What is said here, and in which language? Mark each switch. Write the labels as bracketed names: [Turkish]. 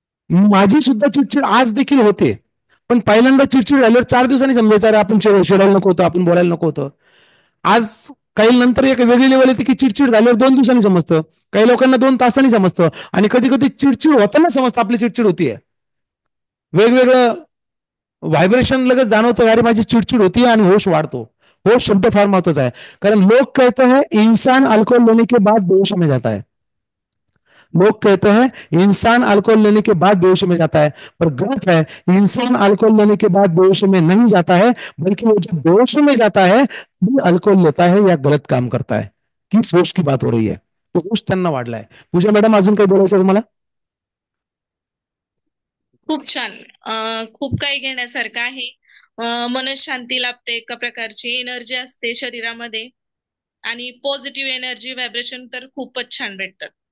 [Marathi] माझी सुद्धा चिडचिड आज देखील होते, पण पहिल्यांदा चिडचिड झाल्यावर 4 दिवसांनी समजायचं अरे आपण चिडायला नको होतं, आपण बोलायला नको होतं. आज काही नंतर एक वेगळी लेवल येते की चिडचिड झाल्यावर 2 दिवसांनी समजतं, काही लोकांना 2 तासांनी समजतं आणि कधी कधी चिडचिड होताना समजतं आपली चिडचिड होतीये. वेगवेगळं व्हायब्रेशन लगेच जाणवतं, अरे माझी चिडचिड होती आणि होश वाढतो. होश शब्द फार महत्वाचा [Hindi] है, कारण लोग कहते हैं इंसान अल्कोहल लेने के बाद बेहोश में जाता है. लोग कहते हैं इंसान अल्कोहल लेने के बाद बेहोश में जाता है, पर गलत है. इंसान अल्कोहल लेने के बाद बेहोश में नहीं जाता है, बल्कि वो जब बेहोश में जाता है भी अल्कोहल लेता है या गलत काम करता है. किस होश की बात हो रही है? [Marathi] तो होश त्यांना वाढलाय. पूजा मॅडम, अजून काही बोलायचं तुम्हाला? खूप छान. खूप काही घेण्यासारखं आहे. मनशांती लाभते, एका प्रकारची एनर्जी असते शरीरामध्ये आणि पॉझिटिव्ह एनर्जी व्हायब्रेशन तर खूपच छान भेटतात.